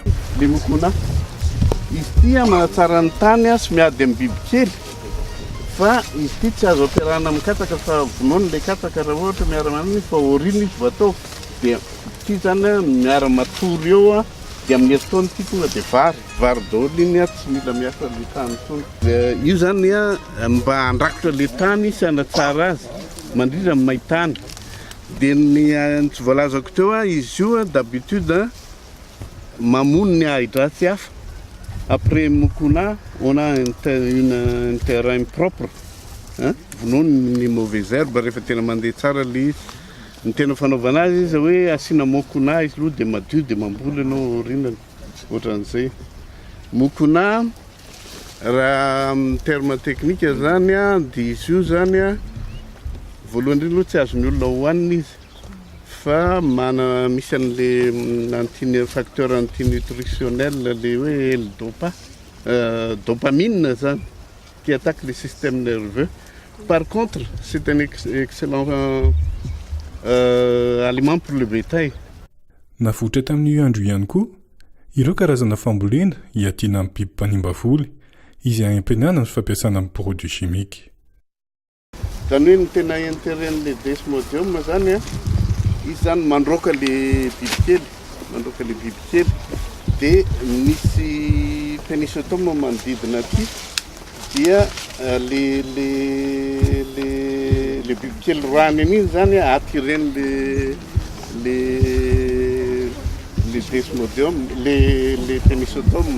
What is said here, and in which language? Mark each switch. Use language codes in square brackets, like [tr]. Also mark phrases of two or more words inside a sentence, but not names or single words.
[mg] Le mokona izy tia manatsara ny tany sy miady amin'ny bibikely, fa izy ity tsy azo ampiarahana amin'ny katsaka fa vonoiny le katsaka raha ohatra miara-maniny fa aoriana izy vatao dia ity zany miara-matory eo dia amin'ny herintaona ity tonga dia vary daholo iny tsy mila miasa le tany tsony. Io zany mba handrakotra le tany sy hanatsara azy mandrindra amin'ny maintany. Dia ny tsy voalazako teo izy io d'habitude mamono ny ahidratsy hafa. [fr] Après mokona, on a un terrain propre. [mg] Vonoiny ny [fr] mauvaise herbe [mg] rehefa tena mandeha tsara le izy. Ny tena fanaovana azy izy hoe asiana mokona izy aloha dia madio dia mamboly ianao aorianany, ohatran'izay. Mokona raha amin'ny terme teknika zany dia izy io zany voalohany indrindra tsy azon'ny olona hohanina izy, fa misy an'le [fr] facteur antinutritionnel [mg] le hoe dopamine zany [fr] qui attaque le système nerveux. Par contre, c'est un excellent aliment pour le bétail. [mg] Navoatra tamin'io andro ihany koa ireo karazana fambolena hiatiana amin'ny biby mpanimba voly izy ampihenana ny fampiasana amin'ny [fr] produits chimiques. [mg] Zany hoe ny tena intérêt-n'le desmodium zany izy zany mandroaka le bibikely, dia misy pénicillium manodidina aty dia le bibikely roany an'iny zany attireny le desmodium, le pénicillium.